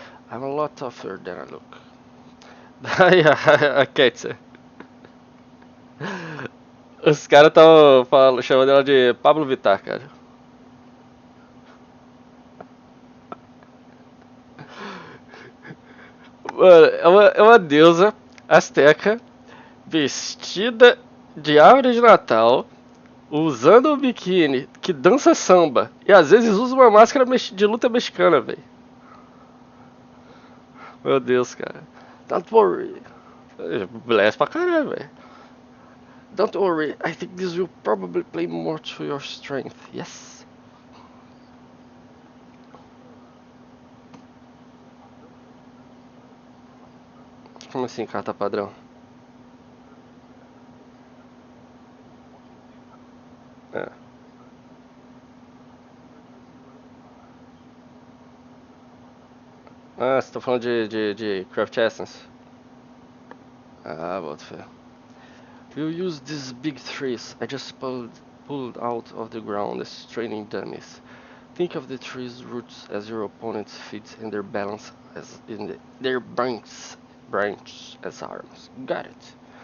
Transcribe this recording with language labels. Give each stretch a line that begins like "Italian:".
English: I'm a lot tougher than I look.
Portuguese: Daí a Cat. Os caras tão chamando ela de Pablo Vittar, cara. Mano, é uma deusa asteca vestida de árvore de Natal, usando um biquíni que dança samba e às vezes usa uma máscara de luta mexicana, velho. Meu Deus, cara.
English: Don't worry.
Portuguese: Bless pra caralho, velho.
English: Don't worry, I think this will probably play more to your strength, yes?
Portuguese: Carta padrão? Como assim, carta padrão? Tem um monte de tempo, né? É. Bastante. Você vai ver se vai demorar X tempo pra fazer. Ah, você tá falando de Craft Essence? Isso. Ah, boto fé.
English: We'll use these big trees I just pulled out of the ground as training dummies. Think of the tree's roots as your opponent's feet and their balance as their branch as arms. Got it.